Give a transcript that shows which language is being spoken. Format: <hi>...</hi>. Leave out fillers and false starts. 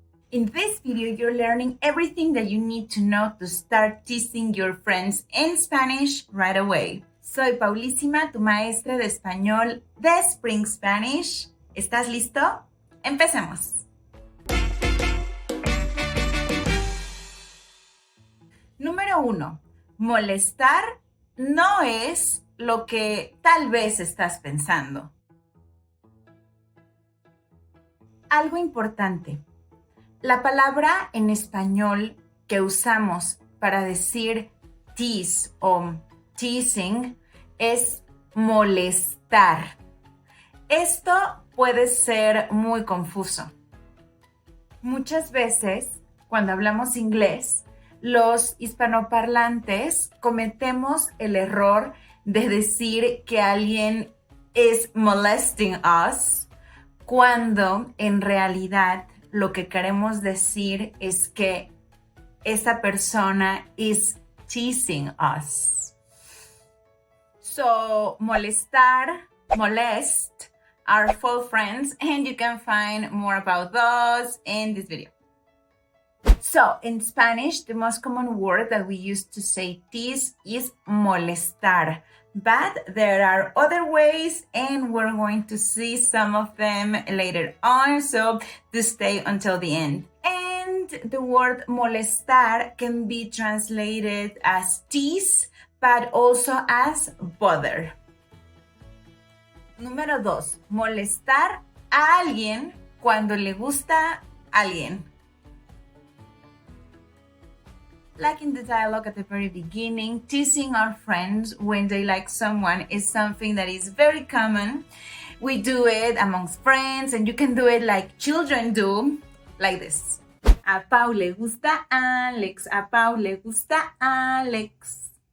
<en>In this video, you're learning everything that you need to know to start teasing your friends in Spanish right away.</en> <es>Soy Paulísima, tu maestra de español de Spring Spanish. ¿Estás listo? Empecemos. Número 1. Molestar no es lo que tal vez estás pensando. Algo importante. La palabra en español que usamos para decir tease o teasing es molestar. Esto puede ser muy confuso. Muchas veces, cuando hablamos inglés, los hispanoparlantes cometemos el error de decir que alguien</es> <en>is molesting us,</en> <es>cuando en realidad lo que queremos decir es que esa persona</es> <en>is teasing us. So, molestar, molest, are full friends, and you can find more about those in this video. So, in Spanish, the most common word that we use to say tease is molestar. But there are other ways, and we're going to see some of them later on, so do stay until the end. And the word molestar can be translated as tease, but also as bother.</en> <es>Número 2. Molestar a alguien cuando le gusta a alguien.</es> <en>Like in the dialogue at the very beginning, teasing our friends when they like someone is something that is very common. We do it amongst friends, and you can do it like children do, like this.</en> <es>A Pau le gusta Alex, a Pau le gusta Alex.</es>